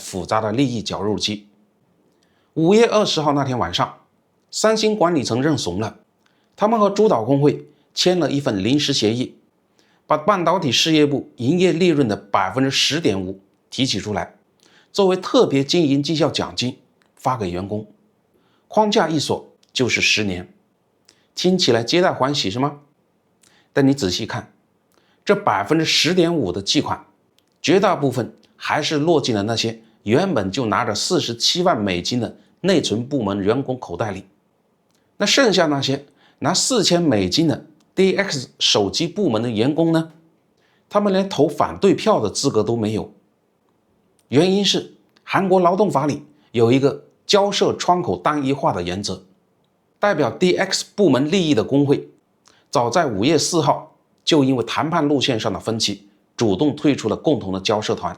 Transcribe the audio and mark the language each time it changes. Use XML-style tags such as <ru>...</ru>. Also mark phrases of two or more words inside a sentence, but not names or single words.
<zh>複雜的利益絞肉機。5月20號那天晚上，三星管理層認慫了，他們和主導工會簽了一份臨時協議，把半導體事業部營業利潤的10.5%提取出來，作為特別經營績效獎金發給員工，框架一鎖就是10年，聽起來皆大歡喜是嗎？但你仔細看，這10.5%的計款，絕大部分還是落進了那些原本就拿着47萬美金的內存部門員工口袋裡。那剩下那些拿4000美金的 DX 手機部門的員工呢？他們連投反对票的資格都沒有。原因是韓國勞動法裡有一個交涉窗口單一化的原則，代表 DX 部門利益的工會早在5月4號就因為談判路線上的分歧主動退出了共同的交涉团。</zh>